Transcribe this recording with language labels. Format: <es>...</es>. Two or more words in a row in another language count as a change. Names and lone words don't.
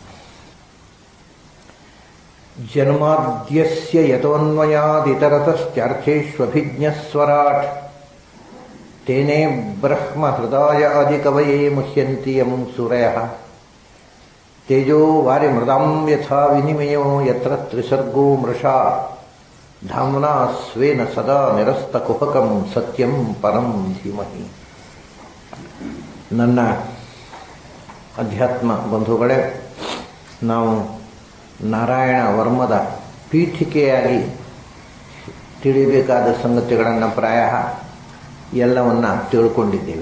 <sa>जन्माद्यस्य यतोऽन्वयादितरतश्चार्थेष्वभिज्ञस्वराट् तेने ब्रह्महृदाय आदिकवये मुह्यन्ति यं सूरयः तेजो वारिमृदां यथा विनिमयो यत्र त्रिसर्गो मृषा धाम्ना स्वेन सदा निरस्तकुहकं सत्यं परं धीमहि.</sa> <kn>ನನ್ನ ಅಧ್ಯಾತ್ಮ ಬಂಧುಗಳೇ, ನಾವು ನಾರಾಯಣ ವರ್ಮದ ಪೀಠಿಕೆಯಾಗಿ ತಿಳಿಬೇಕಾದ ಸಂಗತಿಗಳನ್ನು ಪ್ರಾಯ ಎಲ್ಲವನ್ನ ತಿಳ್ಕೊಂಡಿದ್ದೇವೆ.</kn>